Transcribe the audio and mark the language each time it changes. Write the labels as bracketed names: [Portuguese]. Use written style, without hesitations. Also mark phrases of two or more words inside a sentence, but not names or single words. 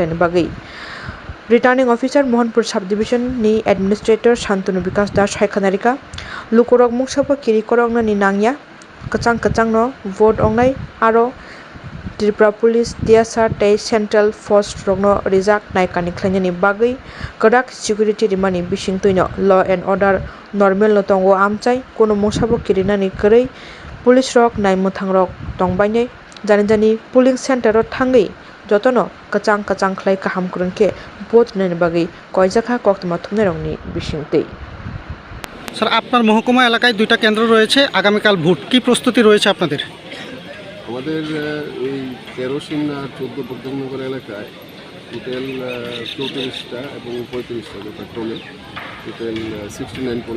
[Kok Borok] ni bagui [English] Returning Officer [Kok Borok] Mohanpur Subdivision ni Administrator Shantanu Vikas Das Haikhanarika Lukorok Mungsabo Kiri Korokno ni Nangya Kachang no vote ongnai aro Tripura Police TSR tei [English] Central Force [Kok Borok] rokno rijak naikani khlainani bagui kodak security rimani bising tuino [English] law and order normal [Kok Borok] no tongo amchai kono mungsabo kirinani kwrui police rok naimmuthang rok tongbainai jani [English] polling center [Kok Borok] o thangui jotono kachang khlai kaham kurunke vote nani bagui কয়জাখা কক্তমা থুমনারংনি বিশিংতেই [Bangla] স্যার আপনার মহকুমা এলাকায় দুইটা কেন্দ্র রয়েছে আগামীকাল ভোট কি প্রস্তুতি রয়েছে আপনাদের আমাদের এই 13 সিমনা 14 বর্ধমাননগর এলাকায় টোটাল 34টা এবং 35টা যথাক্রমে টোটাল 69 পোলিং